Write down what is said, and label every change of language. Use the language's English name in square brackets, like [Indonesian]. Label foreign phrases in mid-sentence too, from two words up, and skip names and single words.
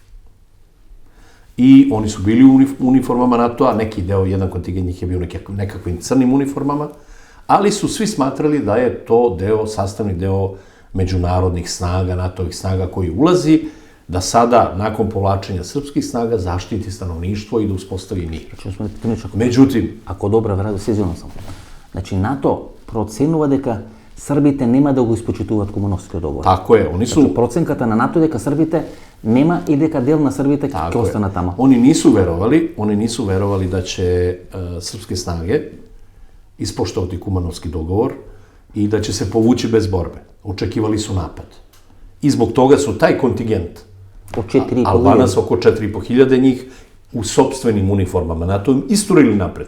[Serbian] I oni su bili u uniformama NATO-a, neki deo, jedan kontingent njih je bio nekakvim crnim uniformama, ali su svi smatrali da je to sastavni deo međunarodnih snaga, NATO-ovih snaga koji ulazi, da sada, nakon povlačenja srpskih snaga, zaštiti stanovništvo i da uspostavi mir. Međutim, [Macedonian] ако добро ве разбирам, сигурно сам. Значи, НАТО проценува дека Србите нема да го испочитуваат Кумановскиот договор. [Serbian] Tako je, oni su... [Macedonian] Значи, проценката на НАТО дека Србите нема и дека дел на Србите ќе остана тамо. [Serbian] Oni nisu verovali da će srpske snage ispoštovati Kumanovski dogovor i da će se povući bez borbe. Očekivali su napad. I zbog toga su taj kontingent Albanac, oko 4.500 njih, u sopstvenim uniformama NATO isturili napred.